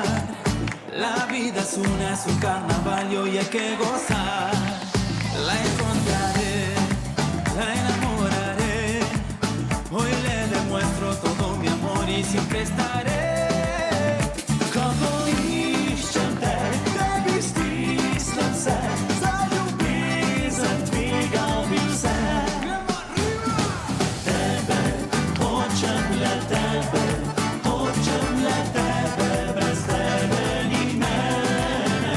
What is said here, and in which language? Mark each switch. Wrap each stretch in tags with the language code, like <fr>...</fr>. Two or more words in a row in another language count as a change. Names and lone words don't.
<es>La vida es un carnaval y hoy hay que gozar. La encontraré, la enamoraré. Hoy le demuestro todo mi amor y siempre estaré.</es> <sl>Kogo iščete, tebi stisnem se, za ljubezen tvegal bi vse. Tebe, hočem le tebe, hočem le tebe, brez tebe ni mene.</sl>